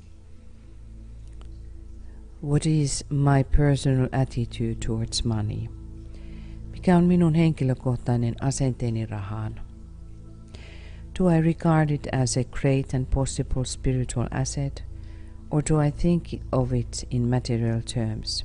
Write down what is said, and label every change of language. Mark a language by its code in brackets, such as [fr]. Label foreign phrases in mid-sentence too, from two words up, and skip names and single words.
[en] What is my personal attitude towards money? [fi] Mikä on minun henkilökohtainen asenteeni rahaan? [en] Do I regard it as a great and possible spiritual asset, or do I think of it in material terms?